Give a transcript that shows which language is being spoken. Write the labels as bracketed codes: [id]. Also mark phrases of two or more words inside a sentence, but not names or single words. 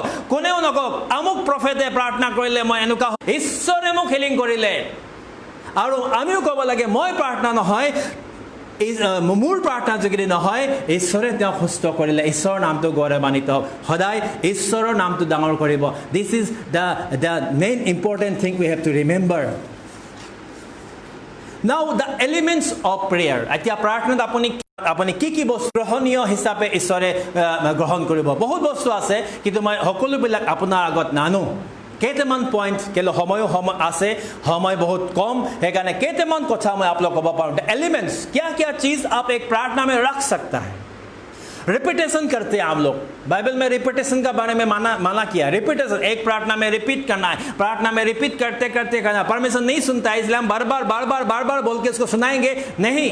[as] কোনেও নকওক আমুক প্ৰফেটে প্ৰাৰ্থনা কৰিলে মই এনেকুৱা, ঈশ্বৰে মোক হিলিং কৰিলে। আৰু আমিও ক'ব লাগে মই প্ৰাৰ্থনা নহয়, মোৰ প্ৰাৰ্থনাৰ যোগেদি নহয়, ঈশ্বৰে তেওঁ সুস্থ কৰিলে, ঈশ্বৰৰ নামটো গৌৰৱান্বিত হওক। সদায় ঈশ্বৰৰ নামটো ডাঙৰ কৰিব। [en] this is the main important thing we have to remember. Now the elements of prayer. [as] এতিয়া প্ৰাৰ্থনাত আপুনি কি বস্তু গ্ৰহণীয় হিচাপে ঈশ্বৰে গ্ৰহণ কৰিব? বহুত বস্তু আছে, কিন্তু মই সকলোবিলাক আপোনাৰ আগত নানো। কেইটামান পইণ্ট, কেলৈ সময় আছে, সময় বহুত কম, সেইকাৰণে কেইটামান কথা মই আপোনাক ক'ব পাৰোঁ। [hi] एलिमेंट्स क्या चीज़ आप एक प्रार्थना में रख सकता है। रिपीटेशन करते हैं हम लोग, बाइबल में रिपीटेशन का बारे में माना किया। रिपीटेशन, एक प्रार्थना में रिपीट करना है, प्रार्थना में रिपीट करते करते करना। परमेश्वर नहीं सुनता है, इसलिए हम बार बार बोल के इसको सुनाएंगे नहीं।